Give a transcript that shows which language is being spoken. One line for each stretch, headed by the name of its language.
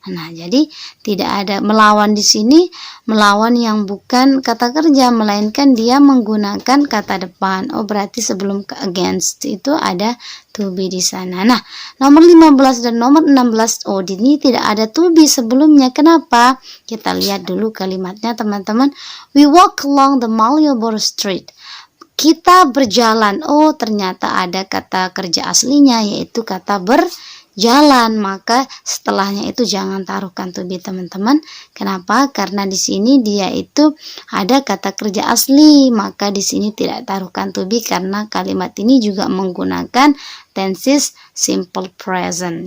Indonesian: Nah, jadi tidak ada melawan di sini, melawan yang bukan kata kerja, melainkan dia menggunakan kata depan. Berarti sebelum against itu ada to be di sana. Nah, nomor 15 dan nomor 16, di sini tidak ada to be sebelumnya. Kenapa? Kita lihat dulu kalimatnya, teman-teman.
English: We walk along the Malioboro Street.
Indonesian: Kita berjalan. Ternyata ada kata kerja aslinya, yaitu kata berjalan, maka setelahnya itu jangan taruhkan to be, teman-teman. Kenapa? Karena di sini dia itu ada kata kerja asli, maka di sini tidak taruhkan to be karena kalimat ini juga menggunakan tenses simple present.